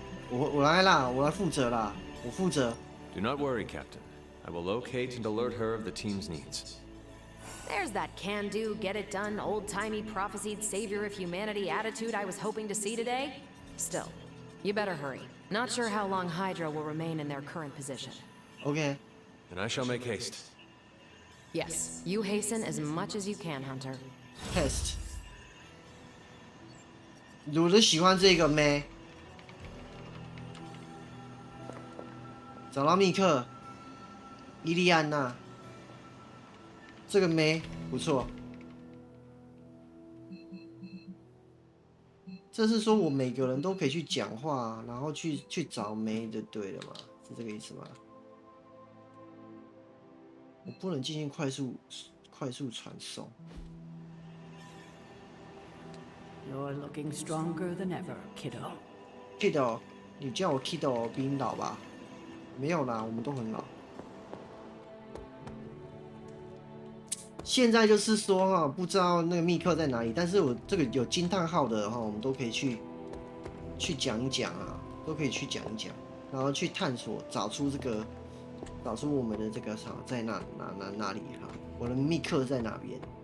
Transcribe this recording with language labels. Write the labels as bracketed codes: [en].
[zh] 我来啦，我来负责啦，我负责。 [en] Do not worry, Captain. I will locate and alert her of the team's needs. There's that can-do, get-it-done, old-timey prophesied savior of humanity attitude I was hoping to see today. Still, you better hurry. Not sure how long Hydra will remain in their current position. Okay. Then I shall make haste. Yes, you hasten as much as you can, Hunter. Test。 [zh] 我就喜欢这个妹。找到密克，伊利安娜，这个妹不错。这是说我每个人都可以去讲话，然后去找妹就对了嘛？是这个意思吗？我不能进行快速传送。 [en] You're looking stronger than ever, kiddo. [zh] Kiddo， 你叫我 Kiddo 比你老吧？没有啦，我们都很老。现在就是说哈，不知道那个密克在哪里，但是我这个有惊叹号的哈，我们都可以去讲一讲啊，都可以去讲一讲，然后去探索，找出我们的这个啥在哪里哈，我的密克在哪边？